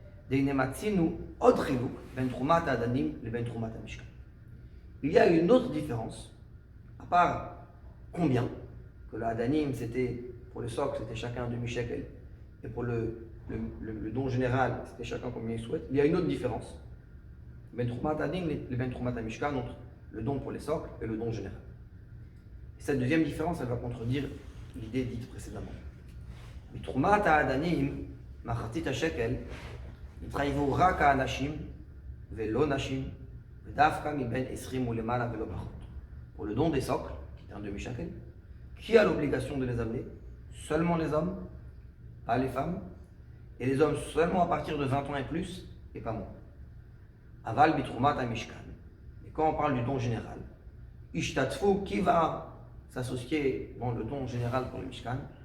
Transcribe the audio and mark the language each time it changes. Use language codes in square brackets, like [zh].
[fr] Il y a une autre différence, à part combien, que le Adanim c'était, pour le socle c'était chacun un demi-shekel, et pour le don général c'était chacun combien il souhaite. Il y a une autre différence. Ben Troumat Adanim, les Ben Troumat Mishkan entre le don pour les socles et le don général. Et cette deuxième différence, elle va contredire l'idée dite précédemment. Mais [he] Troumat Adanim, Machatit Shekel, יתחייבו רק האנשים ולא נשים, ודווקא מבין 20 ולמעלה ולא פחות. [fr] Pour le don des socles, qui est un demi-shekel, qui a l'obligation de les amener? Seulement les hommes, pas les femmes, et les hommes seulement à partir de 20 ans et plus, et pas moins. [he] Aval bitrumat mishkan. [fr] Et quand on parle du don général, [he] ishtatfu, [fr] qui va s'associer dans le don général pour le mishkan?